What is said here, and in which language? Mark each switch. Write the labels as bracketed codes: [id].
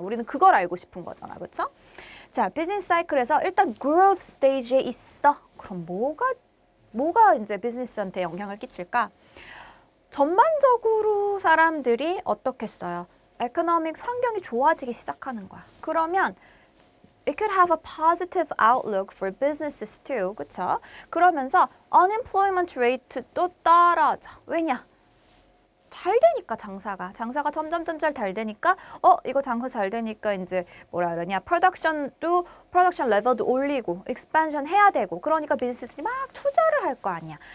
[ko] 우리는 그걸 알고 싶은 거잖아, 그렇죠? 자, 비즈니스 사이클에서 일단 growth 스테이지에 있어. 그럼 뭐가 이제 비즈니스한테 영향을 끼칠까? 전반적으로 사람들이 어떻겠어요? economic 환경이 좋아지기 시작하는 거야. [en] 그러면 it could have a positive outlook for businesses too. [ko] 그쵸? 그러면서 unemployment rate도 떨어져. 왜냐? 잘 되니까 장사가 점점 잘 되니까 이거 장사 잘 되니까 이제 뭐라 그러냐 프로덕션 레벨도 올리고 expansion 해야 되고 그러니까 비즈니스들이 막 투자를 할 거 아니야.